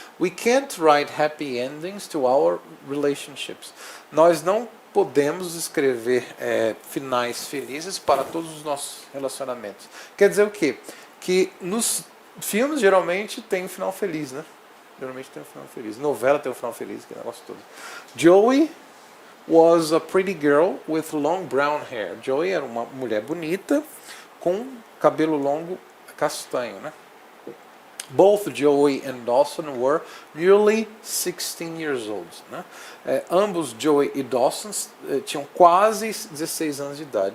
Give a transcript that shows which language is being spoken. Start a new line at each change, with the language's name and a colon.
English: We can't write happy endings to our relationships.
Portuguese: Nós não podemos escrever finais felizes para todos os nossos relacionamentos. Quer dizer o quê? Que nos filmes geralmente tem um final feliz, né? Geralmente tem um final feliz. Novela tem um final feliz, que negócio todo.
English: Joey was a pretty girl with long brown hair.
Portuguese: Joey era uma mulher bonita com cabelo longo castanho, né?
English: Both Joey and Dawson were nearly 16 years old. Né?
Portuguese: Ambos, Joey e Dawson, tinham quase 16 anos de idade.